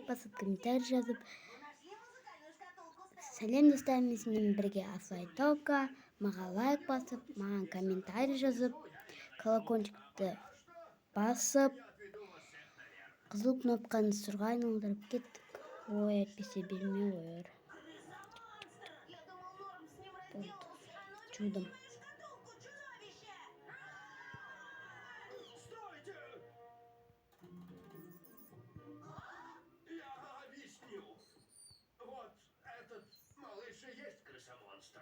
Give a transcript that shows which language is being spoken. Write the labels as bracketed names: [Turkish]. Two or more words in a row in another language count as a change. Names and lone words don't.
[Kazakh] басып, комментарий жазып, сәлем достарыммен сізбен бірге Асылайтока, маған лайк басып, маған комментарий жазып, колокольчикті басып, қызыл кнопканы сұрға айналдырып кеттік. Ой, әйтпесе бермей қояр. [Russian] Чудом. Я объясню. Вот этот малыш и есть крысомонстр.